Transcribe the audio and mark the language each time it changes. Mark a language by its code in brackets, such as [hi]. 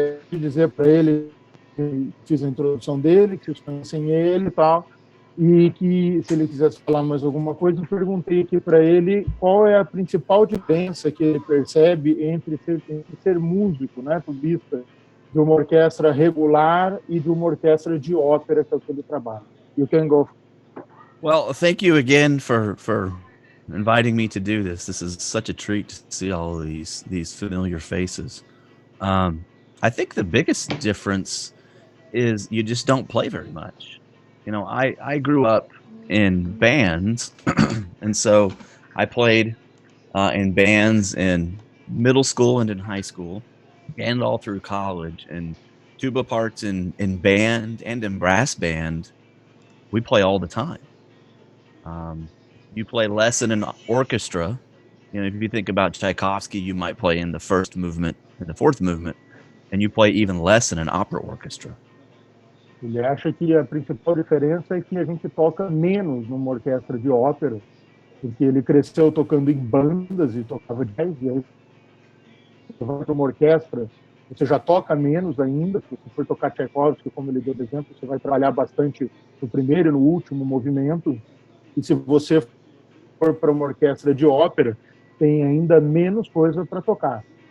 [pt] Dizer para ele que fiz a introdução dele, que vocês conhecem ele e tal, e que se ele quisesse falar mais alguma coisa, eu perguntei aqui para ele qual é a principal diferença que ele percebe entre ser músico, né, tubista, de uma orquestra regular e de uma orquestra de ópera, que é o que ele trabalha. [en] You can go. Well, thank you again for inviting me to do this. This is such a treat to see all of these familiar faces. I think the biggest difference is you just don't play very much. You know, I grew up in bands, and so I played in bands in middle school and in high school, and all through college. And tuba parts in band and in brass band, we play all the time. You play less in an orchestra. You know, if you think about Tchaikovsky, you might play in the first movement and the fourth movement, and you play even less in an opera orchestra. [pt] Ele acha que a principal diferença é que a gente toca menos numa orquestra de ópera, porque ele cresceu tocando em bandas e tocava jazz, e aí você vai para uma orquestra, você já toca menos ainda, se você for tocar Tchaikovsky, como ele deu de exemplo, você vai trabalhar bastante no primeiro e no último movimento, e se você for para uma orquestra de ópera, tem ainda menos coisa para tocar.